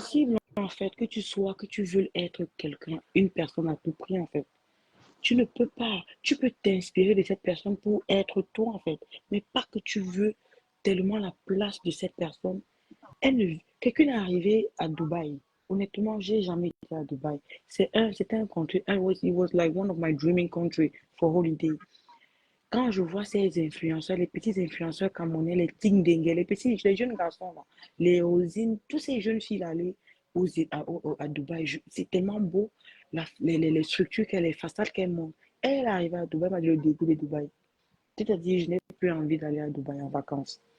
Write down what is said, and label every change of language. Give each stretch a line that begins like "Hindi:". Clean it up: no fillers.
French: impossible, en fait, que tu sois, que tu veuilles être quelqu'un, une personne à tout prix, en fait. Tu ne peux pas. Tu peux t'inspirer de cette personne pour être toi, en fait. Mais pas que tu veux tellement la place de cette personne. Quelqu'un est arrivé à Dubaï. Honnêtement, j'ai jamais été à Dubaï. C'était un country.
English: It was like one of my dreaming country for holiday.
French: Quand je vois ces influenceurs, les petits influenceurs camerounais, les Ting les petits, les jeunes garçons là, les Rosines, tous ces jeunes filles là, aller à Dubaï, c'est tellement beau, les structures qu'elle, les façades qu'elle monte. Elle est arrivée à Dubaï, elle m'a dit le dégoût de Dubaï. C'est-à-dire, je n'ai plus envie d'aller à Dubaï en vacances.